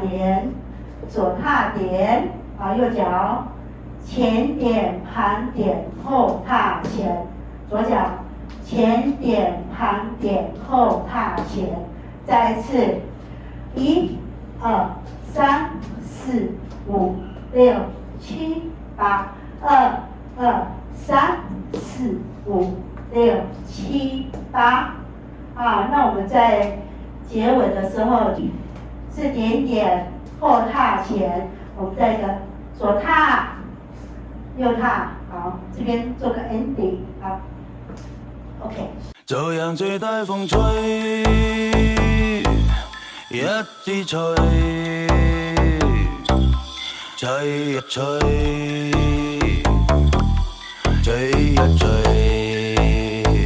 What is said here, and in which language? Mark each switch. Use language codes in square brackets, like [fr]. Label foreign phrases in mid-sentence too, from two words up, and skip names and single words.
[zh] 点，左踏点，好，右脚前点盘点后踏前，左脚前点盘点后踏前，再一次1、2、3、4、5、6、7、8，1、2、3、4、5、6、7、8。啊，那我们在结尾的时候是点点后踏前，我们再一个左踏右踏，好，这边做个 ending，好 ，OK。就讓最大風吹，一支吹，吹一吹，吹一吹。